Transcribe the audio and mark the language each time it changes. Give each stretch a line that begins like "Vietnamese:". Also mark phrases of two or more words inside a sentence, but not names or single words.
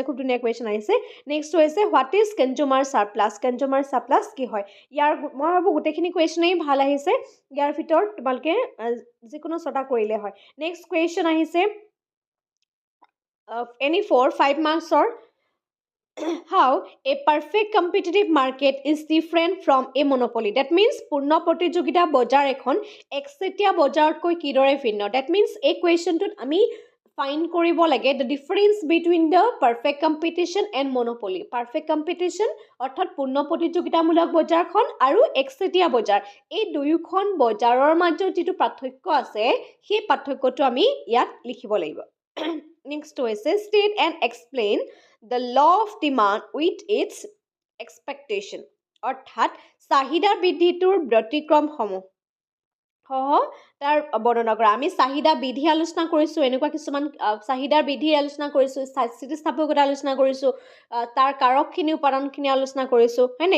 Assamese: খুব ধুনীয়া কুৱেশ্যন আহিছে।
English: Next হৈছে what is consumer surplus। consumer surplus
Assamese: কি হয়? ইয়াৰ মই ভাবোঁ গোটেইখিনি কুৱেশ্যনেই ভাল আহিছে। ইয়াৰ ভিতৰত তোমালোকে যিকোনো 6টা কৰিলে হয়।
English: Next question আহিছে any 5 marksৰ। How a perfect competitive market is different from a monopoly. That means
Assamese: পূৰ্ণ প্ৰতিযোগিতা বজাৰ এখন একচেটিয়া বজাৰতকৈ কিদৰে ভিন্ন?
English: That means
Assamese: এই কুৱেশ্যনটোত আমি ফাইণ্ড কৰিব লাগে
English: the difference between the perfect competition and monopoly. perfect competition
Assamese: অৰ্থাৎ পূৰ্ণ প্ৰতিযোগিতামূলক বজাৰখন আৰু একচেটিয়া বজাৰ, এই দুয়োখন বজাৰৰ মাজত যিটো পাৰ্থক্য আছে সেই পাৰ্থক্যটো আমি ইয়াত লিখিব লাগিব।
English: Next হৈছে state and explain the law of demand with its expectation,
Assamese: অৰ্থাৎ চাহিদা বৃদ্ধিটোৰ ব্যতিক্ৰমসমূহ তাৰ বৰ্ণনা কৰা। আমি চাহিদা বৃদ্ধি আলোচনা কৰিছোঁ, এনেকুৱা কিছুমান চাহিদাৰ বৃদ্ধি আলোচনা কৰিছোঁ, স্থিতিস্থাপকতা আলোচনা কৰিছোঁ, তাৰ কাৰকখিনি উপাদানখিনি আলোচনা কৰিছোঁ, হয়নে?